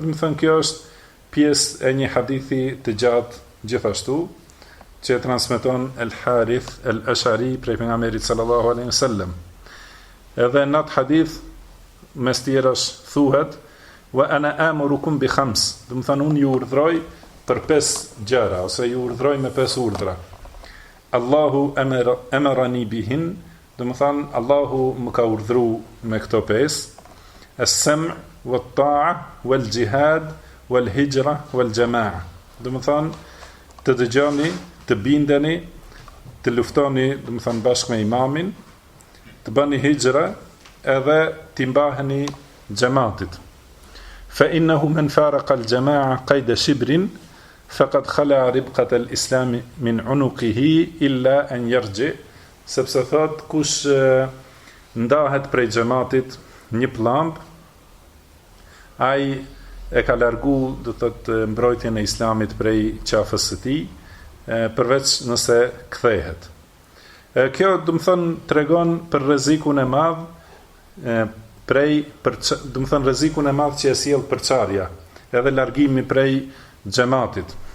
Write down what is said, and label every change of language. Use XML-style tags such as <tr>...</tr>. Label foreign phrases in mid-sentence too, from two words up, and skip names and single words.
<sq>Do të thënë kjo është pjesë e një hadithi të gjatë gjithashtu, që transmeton El Harith El Ashari prej pejgamberit</sq> <ar>صلى الله عليه وسلم.</ar> <sq>Edhe në atë hadith mes tjerash thuhet</sq> <ar>وأنا آمركم بخمس.</ar> <sq>Do të thënë unë ju urdhroj për 5 gjëra, ose ju urdhroj me 5 urdhra.</sq> <ar>الله أمرني بهن</ar> <sq>domethënë Allahu më ka urdhëruar me këto pesë:</sq> <ar>السمع والطاعة والجهاد والهجرة والجماعة.</ar> <sq>Domethënë të dëgjoni, të bindeni, të luftoni, domethënë bashkë me imamin, të bëni hijra edhe të mbaheni xhamatit.</sq> <ar>فإنه من فارق الجماعة قيد شبر فقد خلع ربقة الإسلام من عنقه إلا أن يرجع,</ar> <sq>sepse thot kush ndahet prej xhamatit një pllumb, ai e ka largu, do të thotë, mbrojtjen e islamit prej qafës së tij, përveç nëse kthehet. Kjo do të thonë tregon për rrezikun e madh do të thonë rrezikun e madh që e sjell përçarja, edhe largimi prej xhamatit.</sq>